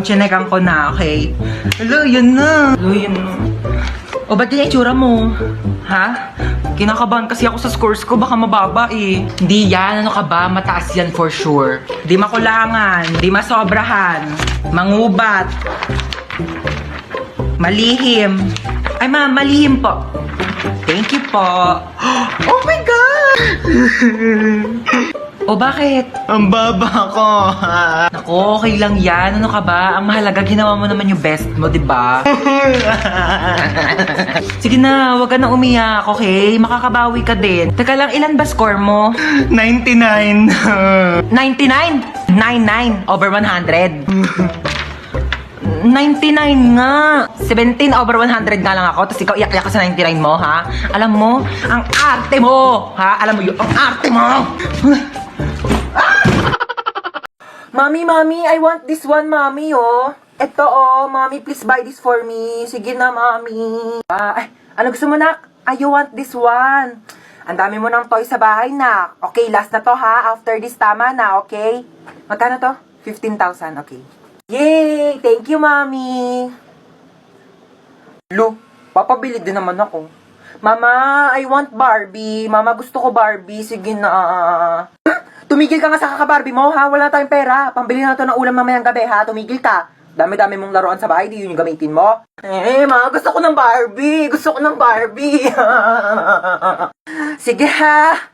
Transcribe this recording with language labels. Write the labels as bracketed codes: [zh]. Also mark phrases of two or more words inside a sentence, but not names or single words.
[tl] Chinekan ko na, okay? Hello, yun na. O, ba't yung itsura mo? Ha? Kinakabahan kasi ako sa scores ko. Baka mababa eh. Hindi yan. Ano ka ba? Mataas yan [en] for sure. [tl] Di makulangan. Di masobrahan. Mangubat. Malihim. Ay, ma'am, malihim po. [en] Thank you po. Oh my God! [tl] O bakit? Ang baba ko. Naku, okay lang yan. Ano ka ba? Ang mahalaga, ginawa mo naman yung best mo, di ba? Sige na, wag ka na umiyak, okay? Makakabawi ka din. Teka lang, ilan ba score mo? 99. 99? 99 over 100. 99 nga. 17 over 100 nga lang ako. Tapos ikaw iyak-iyak ka sa 99 mo, ha? Alam mo, ang arte mo, ha? Alam mo yun, ang arte mo! [en] Mommy, I want this one, mommy, oh. Ito, oh, mommy, please buy this for me. [tl] Sige na, mommy. Ano gusto mo, [en] nak? You want this one. [tl] Ang dami mo ng toy sa bahay, nak. Okay, last na to, ha? After this, tama na, okay? Magkano to? [en] 15,000, okay. Yay! Thank you, mommy. [tl] Lo, papabili din naman ako. Mama, [en] I want [tl] Barbie. Mama, gusto ko Barbie. Sige na. Tumigil ka nga sa kaka-Barbie mo, ha? Wala tayong pera. Pambili na to ng ulam mamayang gabi, ha? Tumigil ka. Dami-dami mong laruan sa bahay, di yun yung gamitin mo. Ma, gusto ko ng Barbie. Gusto ko ng Barbie. Sige, ha?